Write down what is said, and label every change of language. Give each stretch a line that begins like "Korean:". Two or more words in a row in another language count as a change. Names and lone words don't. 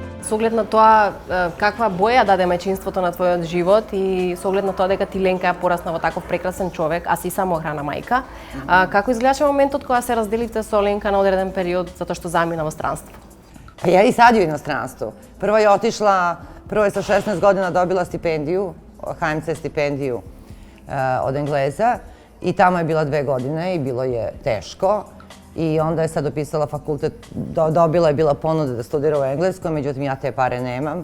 Macedonian: со оглед на тоа каква боја даде мајчинството на твојот живот и со оглед на тоа дека ти Ленка ја порасна во таков прекрасен човек, а си самоохрана мајка, како изгледаше моментот кога се разделивте со Ленка на одреден период затоа што замина во странство?
Serbian: Pa ja i sad u inostranstvu. Prvo je sa 16 godina dobila stipendiju, HMC stipendiju od Engleza i tamo je bila 2 godine i bilo je teško. I onda je sad upisala fakultet, dobila je bila ponuda da studira u Engleskoj, međutim ja te pare nemam.